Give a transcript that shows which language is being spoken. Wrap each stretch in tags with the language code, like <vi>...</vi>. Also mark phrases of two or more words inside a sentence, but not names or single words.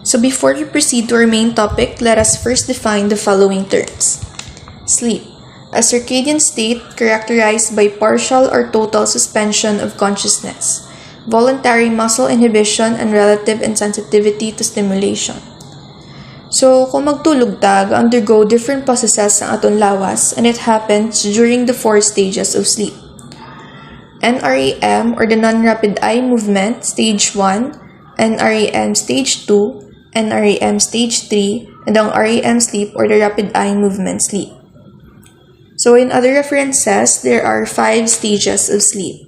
<en>So before we proceed to our main topic, let us first define the following terms. Sleep, a circadian state characterized by partial or total suspension of consciousness, voluntary muscle inhibition, and relative insensitivity to stimulation. So,</en> <hil>kung magtulog ta,</hil> <en>undergo different processes</en> <hil>ang aton lawas,</hil> <en>and it happens during the 4 stages of sleep. NREM or the non-rapid eye movement, stage 1, NREM stage 2, NREM stage 3, and ang REM sleep or the rapid eye movement sleep. So in other references, there are 5 stages of sleep.</en>